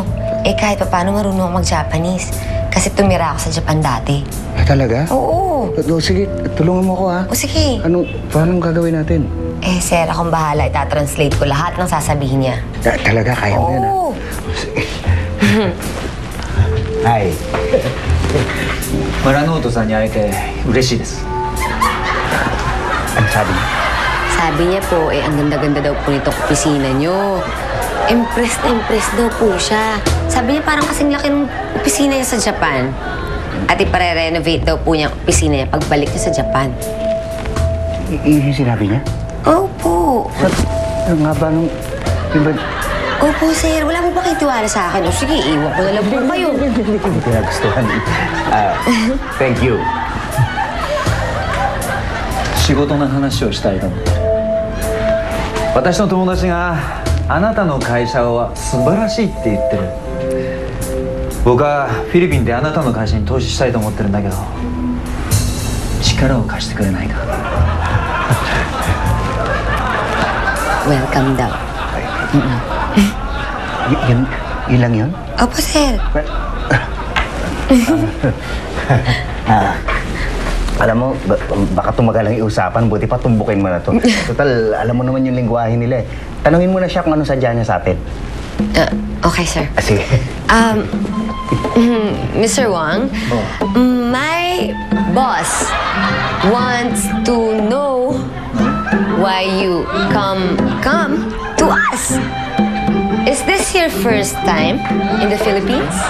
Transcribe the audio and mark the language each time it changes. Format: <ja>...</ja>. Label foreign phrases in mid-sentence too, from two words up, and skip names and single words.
<tl>Eh kahit pa paano marunong ako mag-Japanese. Kasi tumira ako sa Japan dati. Ah, talaga? Oo. O, sige, tulungan mo ako ha. O sige. Paano gagawin natin? Eh sir, akong bahala. Itatranslate ko lahat ng sasabihin niya. Talaga, kaya mo yan ha? Oo. Sige. Hi.</tl> <ja>村ノートさんに会えて嬉しいです。</ja> <tl>Ano sabi niya? Sabi niya po, ang ganda-ganda daw po nitong opisina niyo. Impressed na impressed daw po siya. Sabi niya parang kasing laki ng opisina niya sa Japan. At ipare-renovate daw po niya ang opisina niya pagbalik niya sa Japan. Yung sinabi niya? Opo. Ano nga ba nung... Diba... Opo, sir. Wala mo ba kayo tiwala sa akin? O sige, iwan ko na lang po kayo. Hindi ko pinagustuhan.</tl> <en>Thank you.</en> <ja>仕事の話をしたいと思って。私の友達があなたの会社は素晴らしいって言ってる。僕はフィリピンであなたの会社に投資したいと思ってるんだけど、力を貸してくれないか。</ja> <tl>Welcome daw. Yun lang yun? Opo, sir. Alam mo, baka tumagal ang iusapan, buti pa tumbukin mo na to. Total, alam mo naman yung lingwahe nila eh. Tanungin mo na siya kung ano sadya niya sa atin. Okay, sir. Sige.</tl> <en>Mr. Wang, my boss wants to know why you come to us. Is this your first time in the Philippines?</en>